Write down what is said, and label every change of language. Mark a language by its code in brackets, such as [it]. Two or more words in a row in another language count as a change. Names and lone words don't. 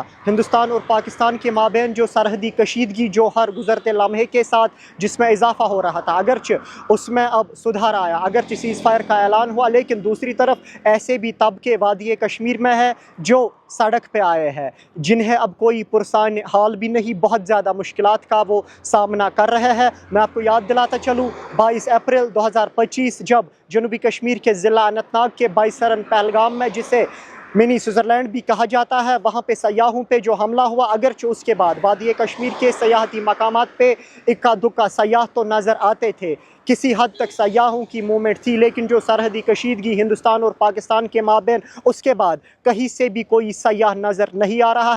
[ur] ہندوستان اور پاکستان کے مابین جو سرحدی کشیدگی جو ہر گزرتے لمحے کے ساتھ جس میں اضافہ ہو رہا تھا، اگرچہ اس میں اب سدھار آیا، اگرچہ سیز فائر کا اعلان ہوا، لیکن دوسری طرف ایسے بھی طبقے وادی کشمیر میں ہے جو سڑک پہ آئے ہیں، جنہیں اب کوئی پرسان حال بھی نہیں، بہت زیادہ مشکلات کا وہ سامنا کر رہے ہیں. میں آپ کو یاد دلاتا چلوں 22 اپریل 2025 جب جنوبی کشمیر کے ضلع اننت ناگ کے بائیسرن پہلگام میں، جسے منی سوئٹزرلینڈ بھی کہا جاتا ہے، وہاں پہ سیاحوں پہ جو حملہ ہوا، اگرچہ اس کے بعد وادی کشمیر کے سیاحتی مقامات پہ اکا دکا سیاح تو نظر آتے تھے، کسی حد تک سیاحوں کی موومنٹ تھی، لیکن جو سرحدی کشیدگی ہندوستان اور پاکستان کے مابین، اس کے بعد کہیں سے بھی کوئی سیاح نظر نہیں آ رہا ہے.